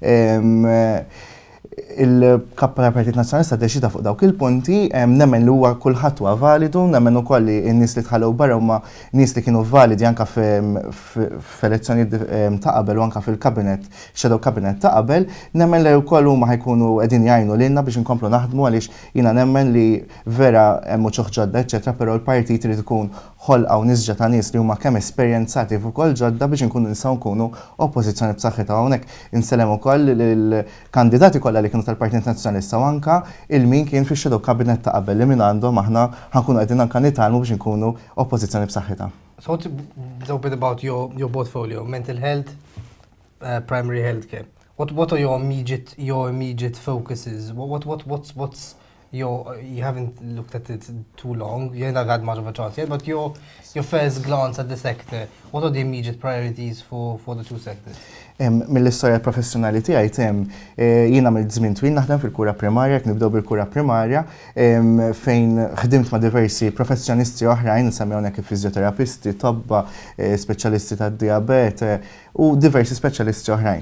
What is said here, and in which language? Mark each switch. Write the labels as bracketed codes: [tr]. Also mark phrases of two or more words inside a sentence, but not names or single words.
[mt] Il-kap tal-Partit Nazzjonalista deċida fuq dawk il-punti, nemmen li huwa kulħadd huwa validu, nemmen ukoll li n-nies li tħallew barra huma nies li kienu validi anke f'elezzjonijiet ta' qabel u anke fil-kabinet, [en] shadow cabinet [mt] ta' qabel, nemmen li wkoll huma ħajkunu qegħdin jgħinu lilna biex inkomplu naħdmu għaliex jiena nemmen li vera hemm uċuħ ġodda, eċċetera, però l-partit irid ikun ħolqa u nisġa ta' nies li huma kemm esperjenzati fuq ukoll ġodda biex inkunu nistgħu nkunu oppożizzjoni b'saħħitha. Hawnhekk insellem ukoll lill-kandidati kollha li kienu tal-Partit Nazzjonalista u anke il-min kien fix- [en] shadow cabinet [mt] ta' qabel li minn għandhom aħna ħankunu qegħdin anke nitgħalmu biex inkunu oppożizzjoni b'saħħitha. [en] So a bit about your portfolio, mental health, primary health care. What are your immediate focuses? What's you haven't looked at it too long, you haven't had much of a chance yet, but your first glance at the sector, what are the immediate priorities for the two sectors? [mt] Mill-istorja professjonali tiegħi tem jiena mill-żmien twil naħdem fil-kura primarja, nibdew bil-kura primarja fejn ħdimt ma' diversi professjonisti oħrajn, nsemmi hawnhekk fiżjoterapisti, tobba, speċjalisti tad-diabete u diversi speċjalisti oħrajn.